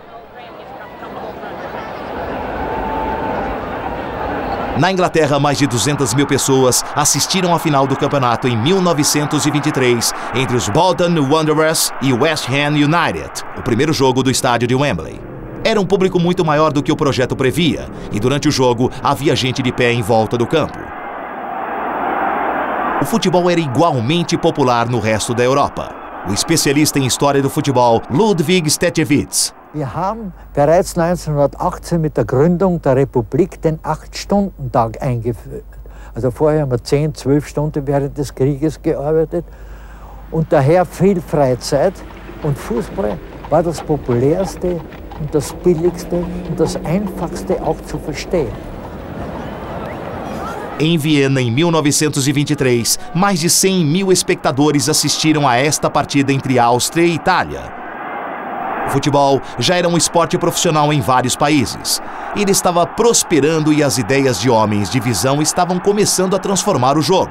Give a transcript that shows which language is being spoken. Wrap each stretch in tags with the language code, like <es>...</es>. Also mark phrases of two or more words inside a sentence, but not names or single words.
<pt>Na Inglaterra, mais de 200 mil pessoas assistiram à final do campeonato em 1923 entre os Bolton Wanderers e West Ham United, o primeiro jogo do estádio de Wembley. Era um público muito maior do que o projeto previa, e durante o jogo havia gente de pé em volta do campo. O futebol era igualmente popular no resto da Europa. O especialista em história do futebol, Ludwig Stechewitz.</pt> <de>Wir haben bereits 1918 mit der Gründung der Republik den 8-Stunden-Tag eingeführt. Also vorher haben wir 10, 12 Stunden während des Krieges gearbeitet und daher viel Freizeit. Und Fußball war das populärste und das billigste und das einfachste auch zu verstehen.</de> <pt>Em Viena, em 1923, mais de 100 mil espectadores assistiram a esta partida entre Áustria e Itália. O futebol já era um esporte profissional em vários países. Ele estava prosperando e as ideias de homens de visão estavam começando a transformar o jogo.</pt>